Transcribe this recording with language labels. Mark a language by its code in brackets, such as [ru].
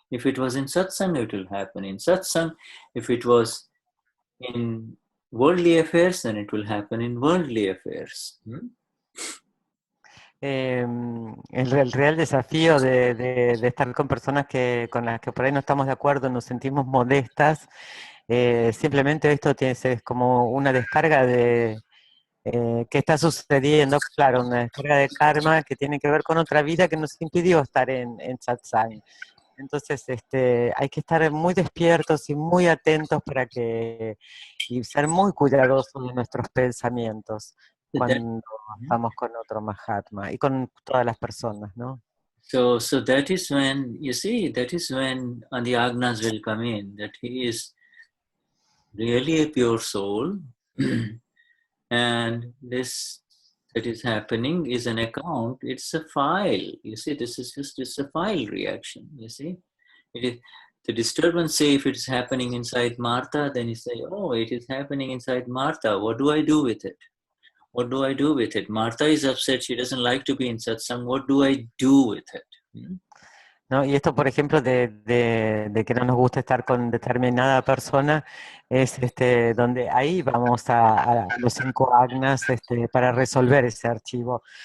[en] If it was in satsang, it will happen in satsang. If it was in worldly affairs, then it will happen in worldly affairs. [es] El real desafío de estar con personas con las que por ahí no estamos de acuerdo, nos sentimos molestas, simplemente esto es como una descarga de qué está sucediendo, claro, una descarga de karma que tiene que ver con otra vida que nos impidió estar en satsang. Entonces, hay que estar muy despiertos y muy atentos y ser muy cuidadosos de nuestros pensamientos cuando estamos con otro Mahatma y con todas las personas, ¿no? [en] So that is when, you see, that is when the agnas will come in, that he is really a pure soul, and this that is happening is an account, it's a file. You see, this is just a file reaction, you see. It is the disturbance, say if it's happening inside Martha, then you say, oh, it is happening inside Martha. What do I do with it? What do I do with it? Martha is upset, she doesn't like to be in satsang. What do I do with it? [es] ¿No? Y esto, por ejemplo, de que no nos gusta estar con determinada persona, es donde ahí vamos a los 5 agnas para resolver ese archivo.